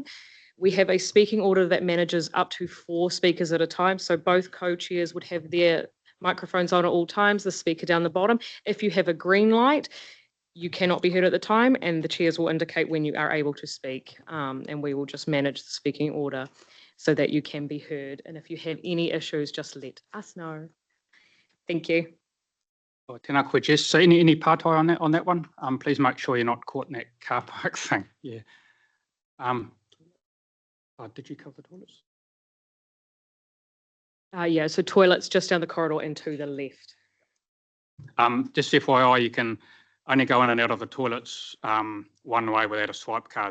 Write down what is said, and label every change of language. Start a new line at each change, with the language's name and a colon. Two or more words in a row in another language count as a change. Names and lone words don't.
English: We have a speaking order that manages up to 4 speakers at a time, so both co-chairs would have their Microphones on at all times, the speaker down the bottom. If you have a green light, you cannot be heard at the time, and the chairs will indicate when you are able to speak, and we will just manage the speaking order so that you can be heard. And if you have any issues, just let us know. Thank you. Oh,
Māori: tēnā koe,
English: Jess. So any pātai on that one? Please make sure you're not caught in that car park thing. Yeah. Did you cover the toilets? Yeah, so toilets just down the corridor and to the left. Just FYI, you can only go in and out of the toilets one way without a swipe card.